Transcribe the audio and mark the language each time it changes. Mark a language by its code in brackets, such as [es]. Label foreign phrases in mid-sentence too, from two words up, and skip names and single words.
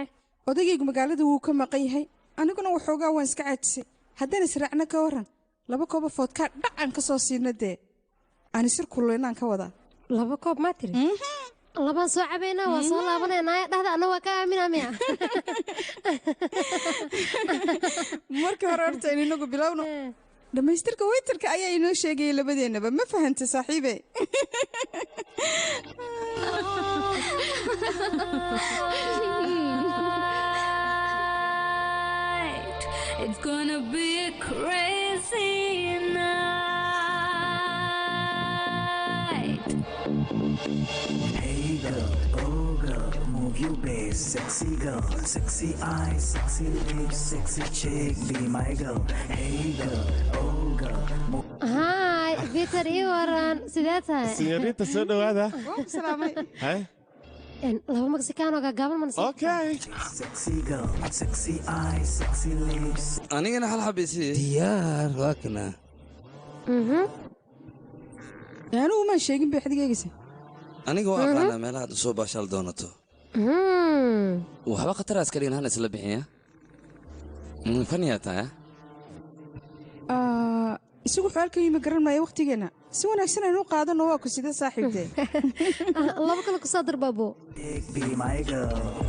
[so] odagaygu magaalada wuu ka maqan yahay aniguna waxoogaa waan iska caajisay haddaan israacna ka warran 2 kooba foodkaa dhacan ka soo siina dee ani sir kulleynaan ka wadaa 2 koob maa tiri labaan soo cabaynaa waa soo laabanaynaaya dhahda anna waa ka aaminaa miya markii hore horta in inagu bilowno dhammaystirka weytarka ayaa inoo sheegayay labadeennaba ma fahanta saaxiibe [en] It's gonna be a crazy night. Hey girl, oh girl, move your base, sexy girl, sexy eyes, sexy lips, sexy chick, be my girl. Hey girl, oh girl, [so] Hi, Peter ii waran, sidee tahay? Señorita, soo dhawaada. Salaamay. Hay. laba Mexicaano gaaban man Okay. [en] Sexy girl, sexy eyes, sexy lips. [so] anigana hal xabisi diyaar waa kana anigu ma sheegin bay xadigeegaysa aniga waa aqaanaa meelaha aad soo baashaal doonato waxba khataraas ka dhigin hana isla bixiya faniyaa tahay isagu xaalka yimi garan maayo waqtigeena si wanaagsan aynu u qaadano waa ku sida saaxiibtee laba kale ku soo dar baabo [en] Be my girl.